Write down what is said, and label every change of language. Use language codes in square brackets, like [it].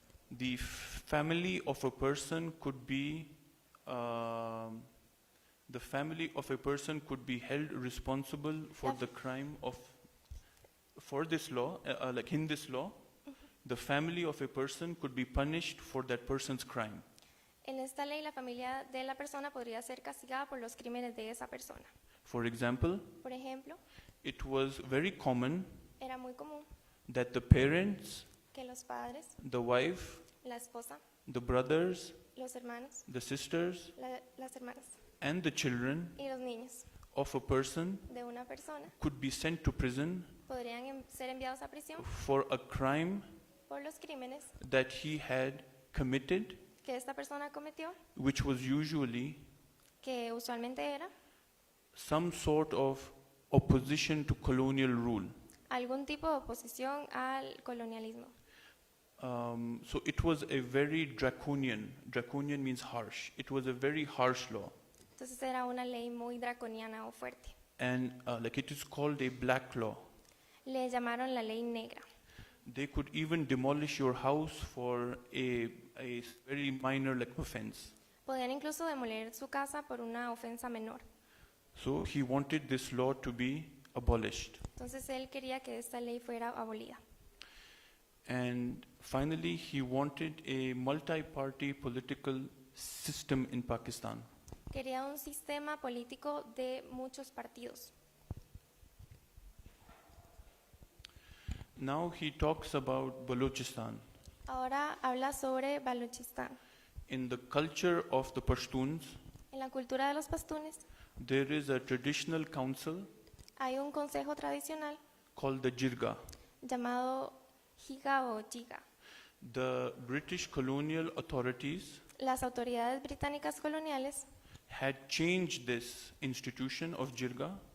[en] the family of a person could be the family of a person could be held responsible for the crime of, for this law, like in this law, the family of a person could be punished for that person's crime. [es] En esta ley, la familia de la persona podría ser castigada por los crímenes de esa persona. [en] For example, [es] Por ejemplo, [en] it was very common [es] era muy común [en] that the parents, [es] que los padres, [en] the wife, [es] la esposa, [en] the brothers, [es] los hermanos, [en] the sisters, [es] las hermanas [en] and the children [es] y los niños [en] of a person [es] de una persona [en] could be sent to prison [es] podrían ser enviados a prisión [en] for a crime [es] por los crímenes [en] that he had committed, [es] que esta persona cometió, [en] which was usually [es] que usualmente era [en] some sort of opposition to colonial rule. [es] algún tipo de oposición al colonialismo. [en] So it was a very draconian means harsh. It was a very harsh law. [es] Entonces era una ley muy draconiana o fuerte. [en] And like it is called a black law. [es] Le llamaron la ley negra. [en] They could even demolish your house for a very minor like offense. [es] Podían incluso demoler su casa por una ofensa menor. [en] So he wanted this law to be abolished. [es] Entonces él quería que esta ley fuera abolida. [en] And finally, he wanted a multi-party political system in Pakistan. [es] Quería un sistema político de muchos partidos. [en] Now he talks about Balochistan. [es] Ahora habla sobre Baluchistán. [en] In the culture of the Pashtuns, [es] En la cultura de los pastunes [en] there is a traditional council [es] hay un consejo tradicional [en] called the Jirga. [es] llamado Jiga o Jiga. [en] The British colonial authorities [es] Las autoridades británicas coloniales [en] had changed this institution of Jirga